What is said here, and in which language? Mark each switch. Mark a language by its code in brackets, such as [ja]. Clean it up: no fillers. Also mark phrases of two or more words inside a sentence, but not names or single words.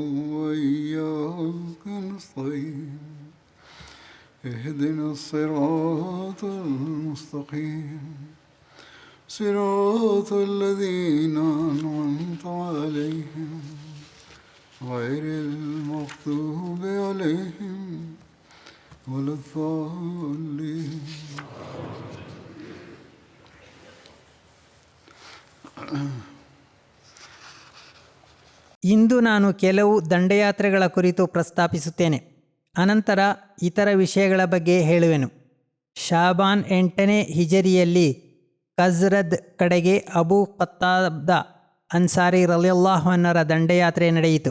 [ar] وإياك نستعين اهدنا الصراط المستقيم صراط الذين أنعمت عليهم غير المغضوب عليهم ولا الضالين. [kn] ಇಂದು ನಾನು ಕೆಲವು ದಂಡಯಾತ್ರೆಗಳ ಕುರಿತು ಪ್ರಸ್ತಾಪಿಸುತ್ತೇನೆ. ಅನಂತರ ಇತರ ವಿಷಯಗಳ ಬಗ್ಗೆ ಹೇಳುವೆನು. ಶಾಬಾನ್ 8ನೇ ಹಿಜರಿಯಲ್ಲಿ ಖಜ್ರದ್ ಕಡೆಗೆ ಅಬೂ ಕತ್ತಾದ ಅನ್ಸಾರಿ [ar] رضي الله عنه [kn] ದಂಡಯಾತ್ರೆ ನಡೆಯಿತು.